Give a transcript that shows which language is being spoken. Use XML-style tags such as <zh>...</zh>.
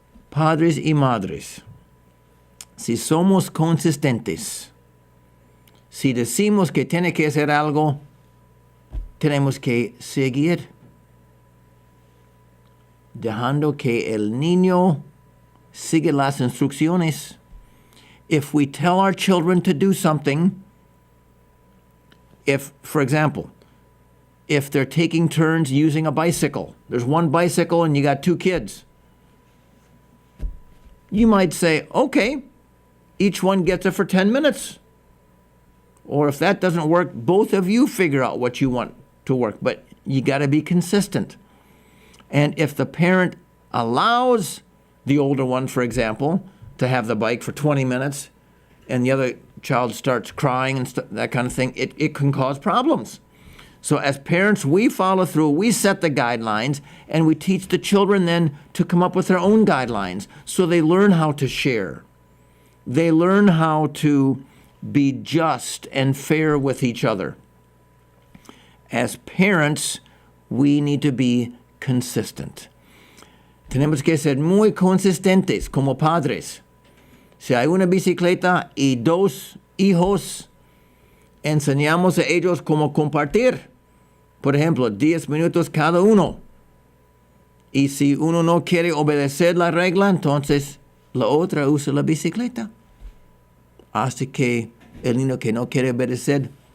<es>Padres y madres, si somos consistentes, si decimos que tiene que hacer algo, tenemos que seguir, dejando que el niño siga las instrucciones.</es> <en>If we tell our children to do something, for example, if they're taking turns using a bicycle, there's one bicycle and you got 2 kids, you might say, okay, each one gets it for 10 minutes. Or if that doesn't work, both of you figure out what you want to work. But you got to be consistent. And if the parent allows the older one, for example, to have the bike for 20 minutes and the other child starts crying and that kind of thing, it can cause problems. So as parents, we follow through, we set the guidelines, and we teach the children then to come up with their own guidelines so they learn how to share. They learn how to be just and fair with each other. As parents, we need to be consistent.</en> <es>Tenemos que ser muy consistentes como padres. Si hay una bicicleta y 2 hijos, enseñamos a ellos cómo compartir. Por ejemplo, 10 minutos cada uno. Y si uno no quiere obedecer la regla, entonces la otra usa la bicicleta. Hasta que el niño que no quiere obedecer</es>